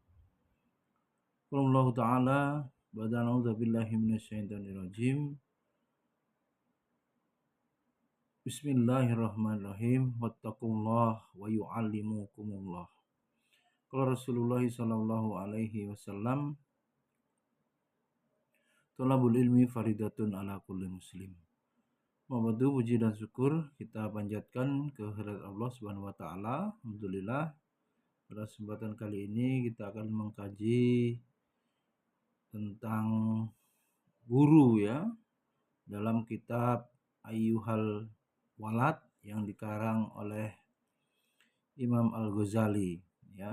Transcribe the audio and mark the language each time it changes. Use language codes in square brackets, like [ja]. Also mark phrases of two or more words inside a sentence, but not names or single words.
[ar] قل تعالى بعد أعوذ بالله من الشيطان الرجيم. بسم الله الرحمن الرحيم. واتقوا الله ويعلمكم الله. قال رسول الله صلى الله عليه وسلم, طلب العلم فريضة على كل مسلم. [id] Mabadu puji dan syukur kita panjatkan kehadirat Allah [ar] سبحانه وتعالى. [id] Alhamdulillah, pada kesempatan kali ini kita akan mengkaji tentang guru ya dalam kitab Ayyuhal Walad yang dikarang oleh Imam Al-Ghazali ya.